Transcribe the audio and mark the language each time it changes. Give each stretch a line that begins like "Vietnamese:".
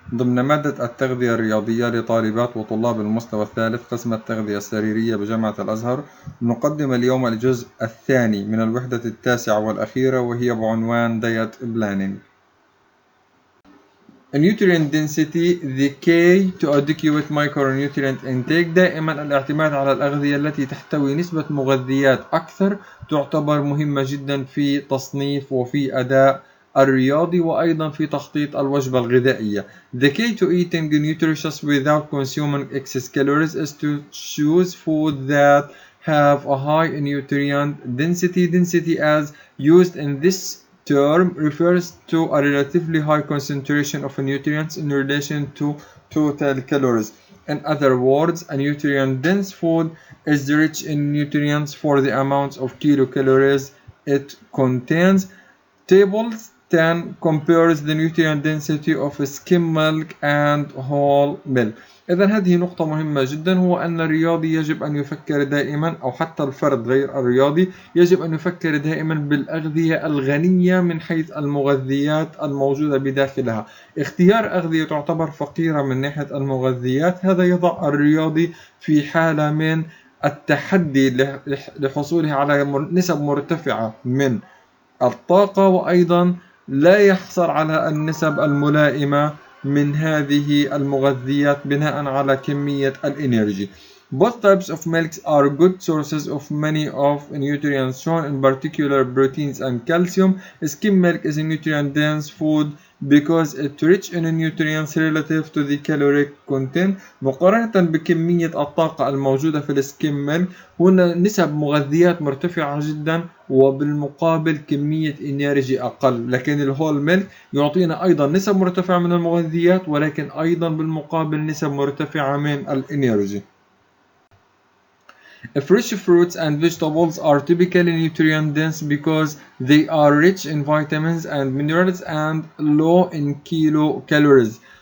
Arabic: ضمن مادة التغذية الرياضية لطالبات وطلاب المستوى الثالث قسم التغذية السريرية بجامعة الأزهر، نقدم اليوم الجزء الثاني من الوحدة التاسعة والأخيرة، وهي بعنوان Diet Planning.
English: Nutrient density, the key to adequate micronutrient intake.
Arabic: دائما الاعتماد على الأغذية التي تحتوي نسبة مغذيات أكثر تعتبر مهمة جدا في تصنيف وفي أداء الرياضي وأيضا في تخطيط الوجبة الغذائية.
English: The key to eating nutritious without consuming excess calories is to choose food that have a high nutrient density. Density as used in this term refers to a relatively high concentration of nutrients in relation to total calories. In other words, a nutrient-dense food is rich in nutrients for the amounts of kilocalories it contains. Table 10 compares the nutrient density of skim milk and whole milk.
Arabic: إذا هذه نقطة مهمة جدا، هو أن الرياضي يجب أن يفكر دائما، أو حتى الفرد غير الرياضي يجب أن يفكر دائما بالأغذية الغنية من حيث المغذيات الموجودة بداخلها. اختيار أغذية تعتبر فقيرة من ناحية المغذيات هذا يضع الرياضي في حالة من التحدي لحصوله على نسب مرتفعة من الطاقة، وأيضا لا يحصل على النسب الملائمة من هذه المغذيات بناء على كمية الإنرجي.
English: Both types of milks are good sources of many of nutrients shown, in particular proteins and calcium. Skim milk is a nutrient-dense food because it's rich in nutrients relative to the caloric content.
Arabic: مقارنة بكمية الطاقة الموجودة في السكيم ميلك، هنا نسب مغذيات مرتفعة جدا وبالمقابل كمية انرجي أقل، لكن الهول ميلك يعطينا أيضا نسب مرتفعة من المغذيات ولكن أيضا بالمقابل نسب مرتفعة من الانرجي.
English: Fresh fruits and vegetables are typically nutrient dense because they are rich in vitamins and minerals and low in kilocalories.